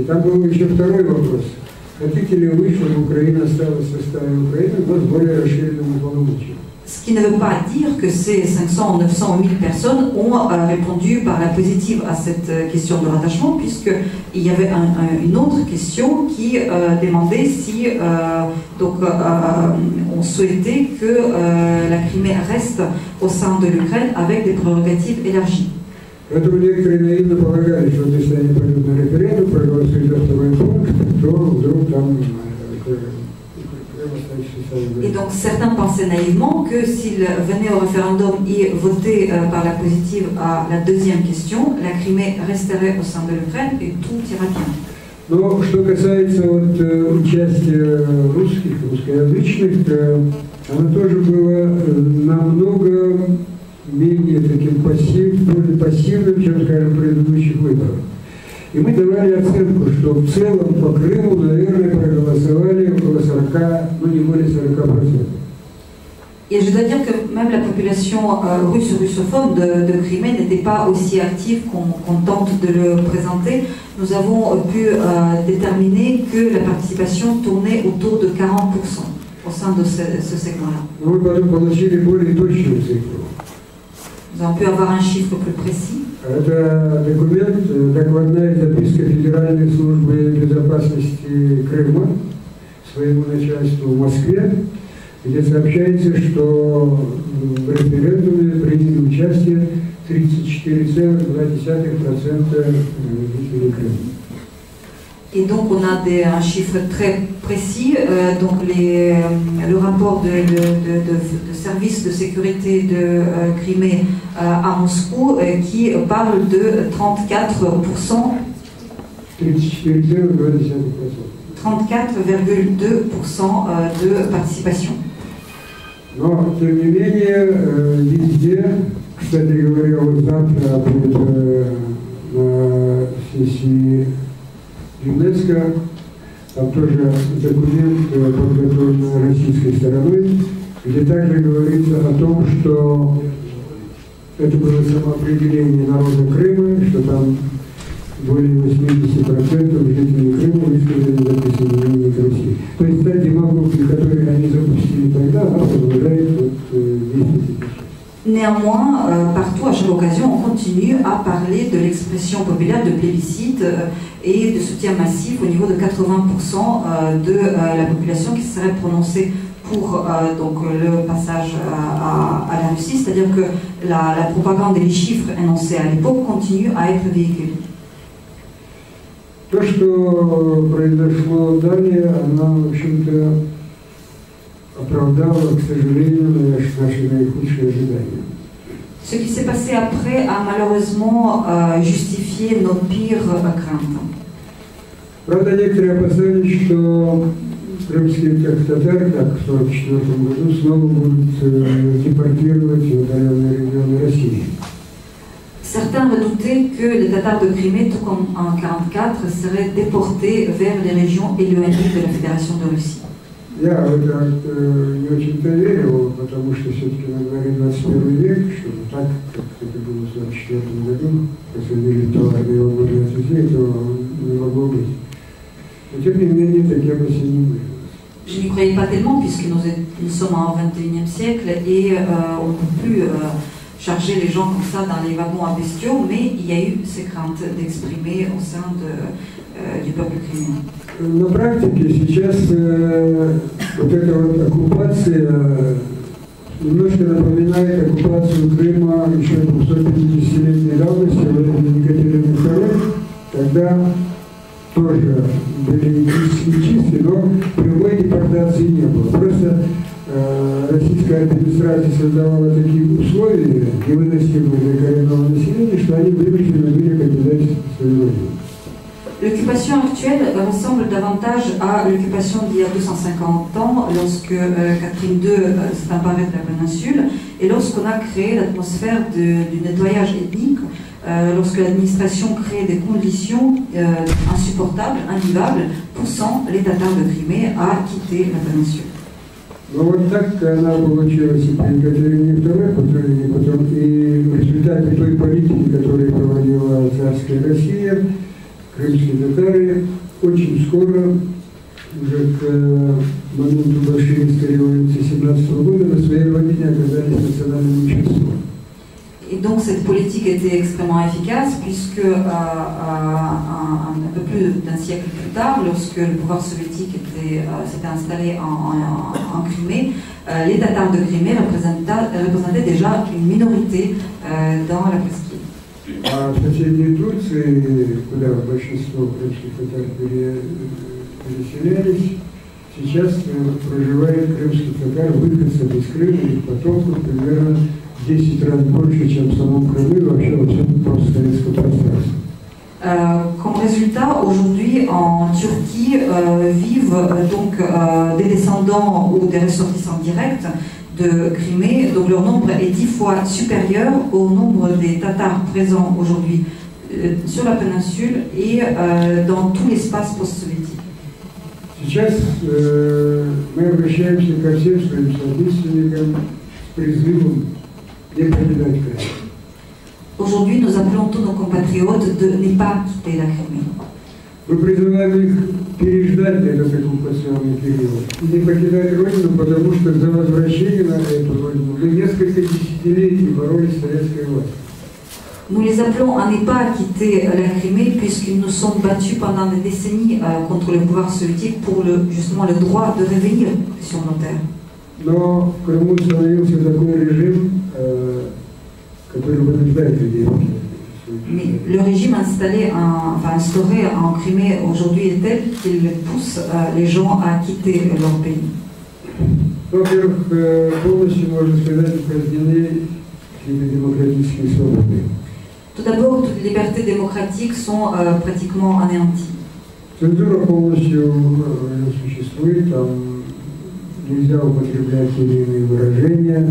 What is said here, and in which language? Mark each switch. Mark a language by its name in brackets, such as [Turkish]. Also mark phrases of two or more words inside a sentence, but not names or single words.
[Russian] Там был еще второй вопрос. Хотите ли вы, чтобы Украина осталась в составе Украины, но с более расширенными полномочиями? [French] Ce qui ne veut pas dire que ces 500, 900 ou 1000 personnes ont répondu par la positive à cette question de rattachement, puisqu'il y avait une autre question qui demandait si on souhaitait que la Crimée reste au sein de l'Ukraine avec des prérogatives élargies. [Russian] Поэтому некоторые наивно полагали, что если они пойдут на референдум, проголосуют за второй пункт, то вдруг там... [French] Et donc certains pensaient naïvement que s'ils venaient au référendum et votaient par la positive à la deuxième question, la Crimée resterait au sein de l'Ukraine et tout ira bien. [Russian] Но что касается участия русскоязычных, оно тоже было намного менее таким пассивным, чем, скажем, в предыдущих выборах. И мы давали оценку, что в целом по Крыму, наверное, проголосовали около 40, ну не более 40%. [French] Et je dois dire que même la population russophone de Crimée n'était pas aussi active qu'on tente de le présenter. Nous avons pu déterminer que la participation tournait autour de 40% au sein de ce segment-là. [Russian] Мы потом получили более точную цифру. [French] Nous avons pu avoir un chiffre plus précis. [Russian] Это документ, докладная записка Федеральной службы безопасности Крыма своему начальству в Москве, где сообщается, что в референдуме приняли участие 34,2% жителей Крыма. [French] Et donc on a un chiffre très précis, donc le rapport de service de sécurité de Crimée à Moscou qui parle de 34%. 34,2% de participation. [Russian] Но, тем не менее, везде, кстати говоря, вот завтра будет на сессии ЮНЕСКО, там тоже документ подготовлен российской стороной, где также говорится о том, что это было самоопределение народа Крыма, что там более 80% жителей Крыма высказали за присоединение к России. То есть та демагогия, которую они запустили тогда, она продолжает действовать. [French] Néanmoins, partout, à chaque occasion, on continue à parler de l'expression populaire de plébiscite et de soutien massif au niveau de 80% de la population qui serait prononcée pour donc, le passage à la Russie, c'est-à-dire que la propagande et les chiffres énoncés à l'époque continuent à être véhiculés. [Russian] То, что произошло далее, она, в общем-то, оправдала, к сожалению, наши наихудшие ожидания. [French] Ce qui s'est passé après a malheureusement justifié nos pires craintes. [Russian] Правда, некоторые опасались, что крымских татар, как в 1944 году, снова будут депортировать в удаленные регионы России. [French] Certains redoutaient que les Tatars de Crimée, tout comme en 1944, seraient déportés vers les régions éloignées de la Fédération de Russie. [Russian] Я в это не очень-то верил, потому что все-таки на дворе 21 век, что так, как это было в 1944 году, посадили в товарные вагоны офицеров, то не могло быть. Но тем не менее, такие опасения были. [French] Je n'y croyais pas tellement puisque nous sommes au XXIe siècle et on ne peut plus charger les gens comme ça dans les wagons à bestiaux, mais il y a eu ces craintes d'exprimer au sein du peuple criméen. [Russian] На практике сейчас вот эта вот оккупация немножко напоминает оккупацию Крыма еще 250-летней давности в Екатерине II, когда тоже были этнические чистки, но прямой депортации не было. Просто российская администрация создавала такие условия, невыносимые для коренного населения, что они вынуждены были покидать свою родину. [French] L'occupation actuelle ressemble davantage à l'occupation d'il y a 250 ans, lorsque Catherine II s'est emparée de la péninsule, et lorsqu'on a créé l'atmosphère du nettoyage ethnique, lorsque l'administration crée des conditions insupportables, invivables, poussant les Tatars de Crimée à quitter la péninsule. [Russian] Но вот так она получилась и при Екатерине II, потом и в результате той политики, которую проводила царская Россия, крымские татары очень скоро, уже к моменту большевистской революции 17 года, на своей родине оказались национальным меньшинством. [French] Et donc cette politique était extrêmement efficace puisque un peu plus d'un siècle plus tard, lorsque le pouvoir soviétique s'était installé en Crimée, les Tatars de Crimée représentaient déjà une minorité dans la presqu'île. [Russian] А в соседней Турции, куда большинство крымских татар переселялись, сейчас проживает крымских татар, выходцев из Крыма, их потомков примерно 10 раз больше, чем в самом Крыму и вообще во всем постсоветском пространстве. [French] Comme résultat, aujourd'hui en Turquie vivent donc des descendants ou des ressortissants directs de Crimée, donc leur nombre est 10 fois supérieur au nombre des Tatars présents aujourd'hui sur la péninsule et dans tout l'espace post-soviétique. [Russian] Сейчас мы обращаемся ко всем своим соотечественникам с призывом не покидать Крым. [French] Aujourd'hui, nous appelons tous nos compatriotes de ne pas quitter la Crimée. [Russian] Мы призываем их переждать этот оккупационный период и не покидать родину, потому что за возвращение на эту родину мы несколько десятилетий боролись с советской властью. [French] Nous les appelons à ne pas quitter la Crimée puisqu'ils nous sont battus pendant des décennies contre le pouvoir soviétique pour justement le droit de revenir sur nos terres. [Russian] Но в Крыму установился такой режим, который вынуждает людей. [French] Mais le régime instauré en Crimée aujourd'hui est tel qu'il pousse les gens à quitter leur pays. [Russian] Во-первых, полностью, можно сказать, упразднены какие-то демократические свободы. [French] Tout d'abord, toutes les libertés démocratiques sont pratiquement anéanties. [Russian] Цензура полностью не существует, там нельзя употреблять те или иные выражения.